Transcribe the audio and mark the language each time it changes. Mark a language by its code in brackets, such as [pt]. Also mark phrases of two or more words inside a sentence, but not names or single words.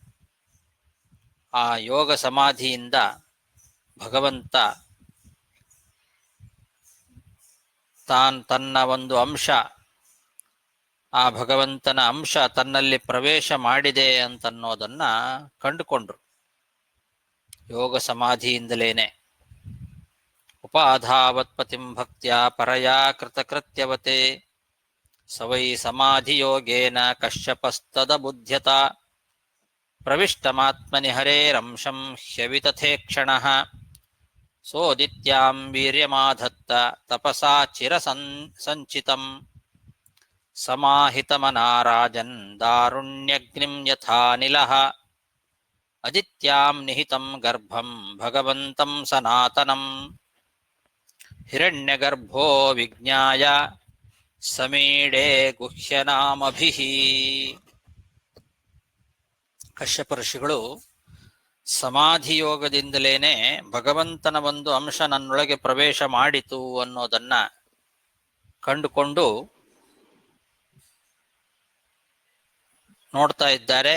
[kn] ಆ ಯೋಗ ಸಮಾಧಿಯಿಂದ ಭಗವಂತ ತನ್ನ ಒಂದು ಅಂಶ, ಆ ಭಗವಂತನ ಅಂಶ ತನ್ನಲ್ಲಿ ಪ್ರವೇಶ ಮಾಡಿದೆ ಅಂತನ್ನೋದನ್ನ ಕಂಡುಕೊಂಡ್ರು ಯೋಗ ಸಮಾಧಿಯಿಂದಲೇನೆ. [sa] ಉಪಾಧಾವತ್ ಪತಿಂ ಭಕ್ತ್ಯಾ ಪರಯಾ ಕೃತಕೃತ್ಯವತೆ ಸವೈ ಸಮಾಧಿ ಯೋಗೇನ ಕಶ್ಯಪಸ್ತದ ಬುದ್ಧ್ಯತ ಪ್ರವಿಷ್ಟಮಾತ್ಮನಿ ಹರೇರಂಶಂ ಹ್ಯವಿತಥೇಕ್ಷಣಃ ಸೋದಿತ್ಯಾಂ ವೀರ್ಯಮಾಧತ್ತ ತಪಸಾ ಚಿರಸಂಚಿತಂ ಸಮಾಹಿತಮನಾರಾಜನ್ ದಾರುಣ್ಯಗ್ನಿಂ ಯಥಾನಿಲಃ ಅದಿತ್ಯಾಂ ನಿಹಿತಂ ಗರ್ಭಂ ಭಗವಂತಂ ಸನಾತನಂ ಹಿರಣ್ಯಗರ್ಭೋ ವಿಜ್ಞಾಯ ಸಮೀಡೆ ಗುಹ್ಯನಾಮಭಿಃ. [kn] ಕಶ್ಯಪ ಋಷಿಗಳು ಸಮಾಧಿ ಯೋಗದಿಂದಲೇನೆ ಭಗವಂತನ ಒಂದು ಅಂಶ ನನ್ನೊಳಗೆ ಪ್ರವೇಶ ಮಾಡಿತು ಅನ್ನೋದನ್ನ ಕಂಡುಕೊಂಡು ನೋಡ್ತಾ ಇದ್ದಾರೆ.